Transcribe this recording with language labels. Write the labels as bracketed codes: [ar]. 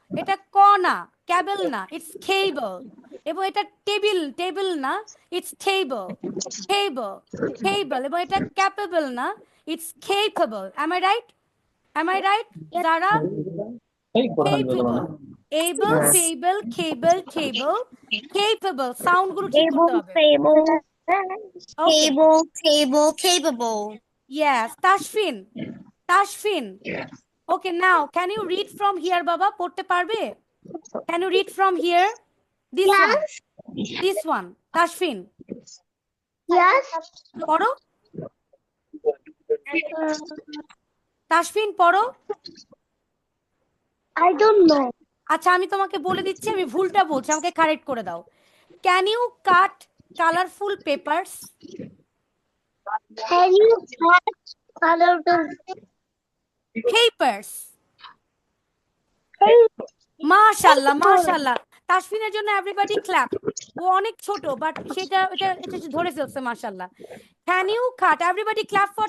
[bn] এটা ক না, ক্যাবল না, [en] it's cable. [bn] এবং এটা টেবিল না, [en] it's table. [bn] এবং এটা [en] capable না, it's capable. Am I right? Zara? capable able fable cable cable capable [bn] sound গুলো ঠিক করতে [en] Able, [bn] হবে [en] fable, okay capable. yes Tashfin okay now can you read from here baba [bn] পড়তে পারবে [en] can you read from here this one Tashfin Yes. [bn] পড়ো তাসফিন পড়ো [en] I don't know. [bn] আচ্ছা আমি তোমাকে বলে দিচ্ছি আমি ভুলটা বলছি আমাকে কারেক্ট করে দাও [en] can you cut colourful papers Can you cut colorful [bn] papers মাশাআল্লাহ মাশাআল্লাহ তাসফিনের জন্য এভরিবডি ক্ল্যাপ ও অনেক ছোট বাট এটা ধরে ফেলছে মাশাআল্লাহ [en] can you cut everybody clap